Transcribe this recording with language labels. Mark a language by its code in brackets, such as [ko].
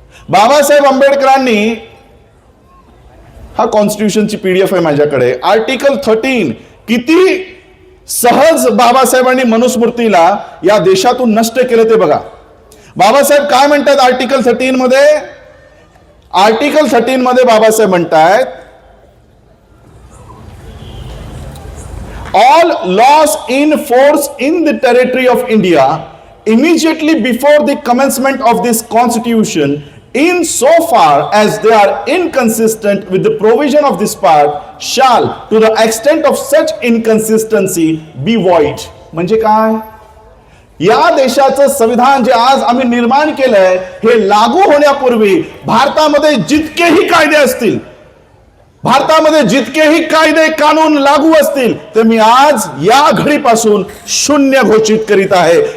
[mr] बाबासाहेब आंबेडकरांनी, हा कॉन्स्टिट्यूशनची PDF आहे माझ्याकडे, आर्टिकल 13 किती सहज बाबासाहेबांनी मनुस्मृतीला या देशातून नष्ट केलं ते बघा. बाबासाहेब काय म्हणतात आर्टिकल 13 मध्ये? आर्टिकल 13 मध्ये बाबासाहेब म्हणतात, [en] all laws in force in the territory of India immediately before the commencement of this constitution, in so far as they are inconsistent with the provision of this part, shall to the extent of such inconsistency be void. [mr] म्हणजे काय? या देशाचं संविधान जे आज आम्ही निर्माण केलंय, हे लागू होण्यापूर्वी भारतामध्ये जितकेही कायदे असतील, भारतामध्ये जितकेही कायदे कानून लागू असतील, ते मी आज या घडीपासून शून्य घोषित करीत आहे.